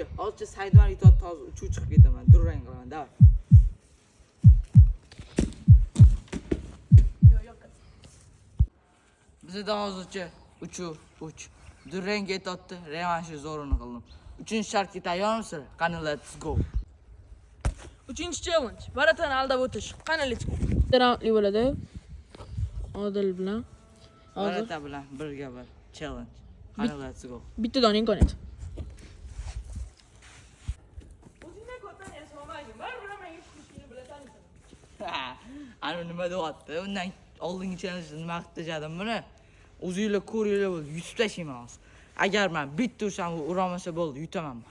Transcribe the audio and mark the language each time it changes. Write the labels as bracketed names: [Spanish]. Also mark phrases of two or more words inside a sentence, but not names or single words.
[Uzbek] Hozircha Saydumani yutadi, hozir 3 chiqib ketaman. Durang qilaman, davay. Yo'q. Bizda hozircha 3-3. Durang ketdi, revanshni zo'rini qildim. 3-shartga tayyormisizlar? Qani, [English] let's go. [Uzbek] 3-challenge. Varatani aldab o'tish. Qani, [English] let's go. [Uzbek] Roundli bo'ladi. Odil bilan. Varata bilan birga bir challenge. Qani, [English] let's go. [Uzbek] Bitta dona imkoniyat. O'zingdan ko'rdan yasamaydi. Baribir men yutishni bilasanmi? Ana nima deyapti? Undan oldingi challenge nima qilib tashladim buni? O'zingizlar ko'ringlar bo'ldi, yutib tashlayman hozir. Agar men bitta ursam, u uramasa bo'ldi, yutaman men.